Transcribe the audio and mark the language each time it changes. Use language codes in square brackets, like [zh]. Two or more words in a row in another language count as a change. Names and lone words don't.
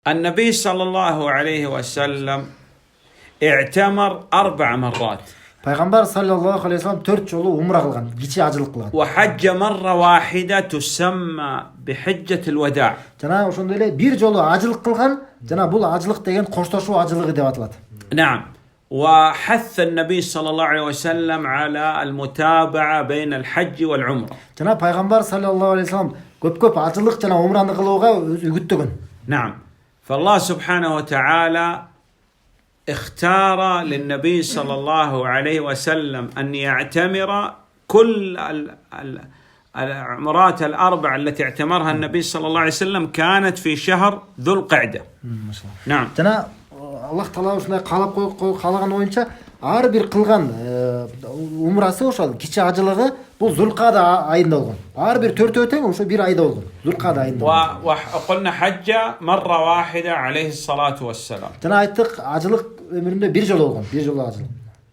[ar] النبي صلى الله عليه وسلم اعتمر 4 مرات. [ky] Пайғамбар [ar] صلى الله عليه وسلم [ky] 4 жолу умра кылган, кичи ажылык кылган. [ar] وحج مرة واحدة تسمى بحجة الوداع. [ky] Жана ошондой эле бир жолу ажылык кылган, жана бул ажылык деген коштошуу ажылыгы деп аталат. [ar] نعم. وحث النبي صلى الله عليه وسلم على المتابعة بين الحج والعمرة. [ky] Жана пайгамбар [ar] صلى الله عليه وسلم [ky] көп ажылык жана умраны кылууга үгүттөгөн. [ar] نعم. فالله سبحانه وتعالى اختار للنبي صلى الله عليه وسلم أن يعتمر كل العمرات ال4 التي اعتمرها النبي صلى الله عليه وسلم كانت في شهر ذو القعدة. نعم. [ky] Жана Аллах Таала ушундай каалап каалаган боюнча ар бир кылган умрасы ошол кичи ажылыгы бул Зулкада айында болгон. Ар бир 4 тең ошо бир айда болгон. Зулкада айында. [ar] وقلنا حج مرة واحدة عليه الصلاة والسلام. [ky] Жана айттык ажылык өмүрүндө бир жолу болгон, бир жолу ажылык.